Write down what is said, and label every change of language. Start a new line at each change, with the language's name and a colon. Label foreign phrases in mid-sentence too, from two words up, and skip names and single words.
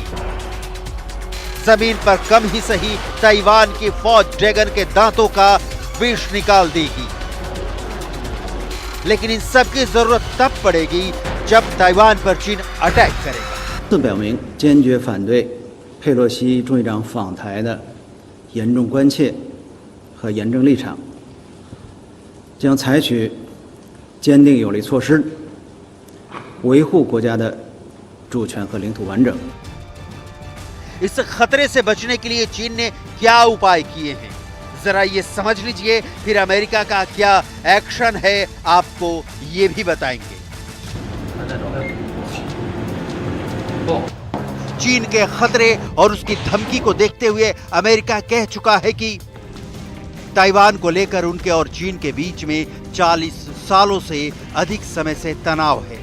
Hindi: जमीन पर कम ही सही ताइवान की फौज ड्रैगन के दांतों का विष निकाल देगी। लेकिन इन सब की जरूरत तब पड़ेगी जब ताइवान पर चीन अटैक करेगा।
Chinese: 表明坚决反对佩佩洛西众议长访台的严重关切和严正立场，将采取坚定有力措施，维护国家的主权和领土完整。
Hindi: इस खतरे से बचने के लिए चीन ने क्या उपाय किए हैं, जरा ये समझ लीजिए, फिर अमेरिका का क्या एक्शन है आपको ये भी बताएंगे। चीन के खतरे और उसकी धमकी को देखते हुए अमेरिका कह चुका है कि ताइवान को लेकर उनके और चीन के बीच में 40 सालों से अधिक समय से तनाव है।